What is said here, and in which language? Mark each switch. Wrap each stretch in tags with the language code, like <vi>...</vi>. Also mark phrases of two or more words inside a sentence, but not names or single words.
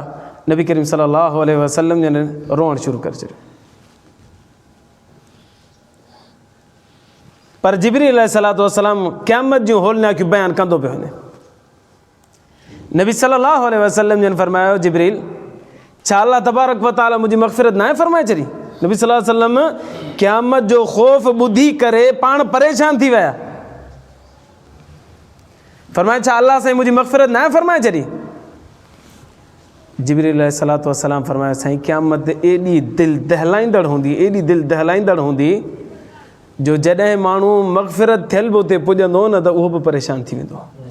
<sd>नबी करीम सल्लल्लाहु अलैहि वसल्लम जन रोअणु शुरू करे छॾियो। पर जिब्रील अलैहिस्सलातु वस्सलाम क़यामत जूं होलनाकियूं बयानु कंदो पियो वञे। नबी सल्लल्लाहु अलैहि वसल्लम जन फरमायो, जिब्रील छा अल्लाह तबारक व तआला मुंहिंजी मग़फ़िरत न आहे फरमाए छॾी? नबी सल्लल्लाहु अलैहि वसल्लम क़यामत जो ख़ौफ़ ॿुधी करे पाण परेशान थी विया। फरमाए छा अल्लाह साईं मुंहिंजी मग़फ़िरत न आहे फरमाए छॾी? जिब्रील अलैहिस्सलातु वस्सलाम फरमायो, साईं क़यामत एॾी दिलि दहलाईंदड़ हूंदी, एॾी दिलि दहलाईंदड़ हूंदी जो जॾहिं माण्हू मग़फ़िरत थियल बि उते पुॼंदो न त उहो बि परेशान थी वेंदो।</sd>